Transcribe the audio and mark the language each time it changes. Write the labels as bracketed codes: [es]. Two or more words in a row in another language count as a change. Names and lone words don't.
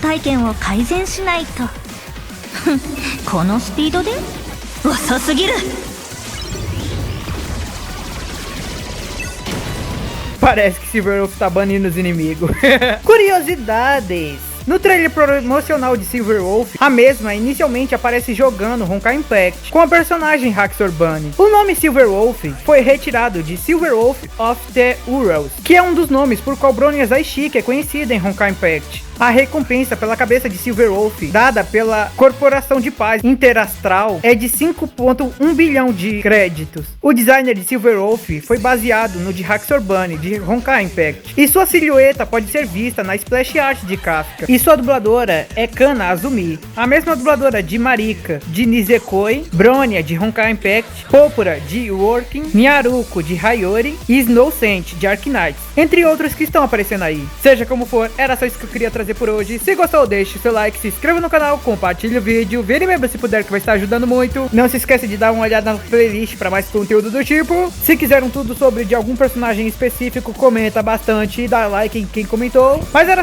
[pt] Parece que Silverwolf tá banindo os inimigos. Curiosidades. No trailer promocional de Silverwolf, a mesma inicialmente aparece jogando Honkai Impact com a personagem Haxor Bunny. O nome Silverwolf foi retirado de Silverwolf of the Urals, que é um dos nomes por qual Bronya Zaishiki é conhecida em Honkai Impact. A recompensa pela cabeça de Silverwolf, dada pela Corporação de Paz Interastral, é de 5,1 bilhão de créditos. O designer de Silverwolf foi baseado no de Haxor Bunny, de Honkai Impact, e sua silhueta pode ser vista na [en] splash art [pt] de Kafka. E sua dubladora é Kana Azumi, a mesma dubladora de Marika, de Nisekoi, Bronya, de Honkai Impact, Popura, de Working, Nyaruko, de Hayori e Snowcent, de Arknights, entre outros que estão aparecendo aí. Seja como for, era só isso que eu queria trazer por hoje. Se gostou, deixe seu like, se inscreva no canal, compartilhe o vídeo, vire membro se puder, que vai estar ajudando muito. Não se esqueça de dar uma olhada na playlist para mais conteúdo do tipo. Se quiserem tudo sobre de algum personagem específico, comenta bastante e dá like em quem comentou.